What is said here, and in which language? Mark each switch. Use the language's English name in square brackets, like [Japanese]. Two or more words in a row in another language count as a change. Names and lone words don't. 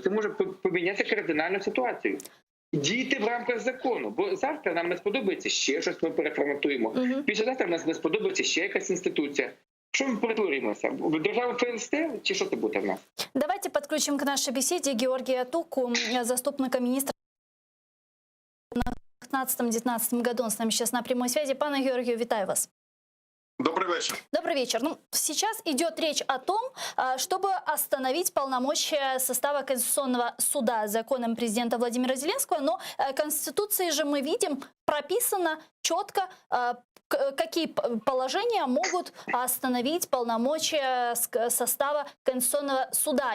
[Ukrainian] Це може поміняти кардинальну ситуацію. Дійте в рамках закону, бо завтра нам не сподобається ще щось, ми переформатуємо. Післязавтра нам не сподобається ще якась інституція. Що ми перетворимося? В державу ФСТ чи що це буде в нас? Давайте підключимо к нашій бесіді Георгія Туку, заступника міністра 15-19 году. [Russian] Он с нами сейчас на прямой связи. [Ukrainian] Пане Георгію, вітаю вас. [Russian] Добрый вечер. Добрый вечер. Ну, сейчас идет речь о том, чтобы остановить полномочия состава Конституционного суда законом президента Владимира Зеленского, но в Конституции же мы видим прописано четко, какие положения могут остановить полномочия состава Конституционного суда.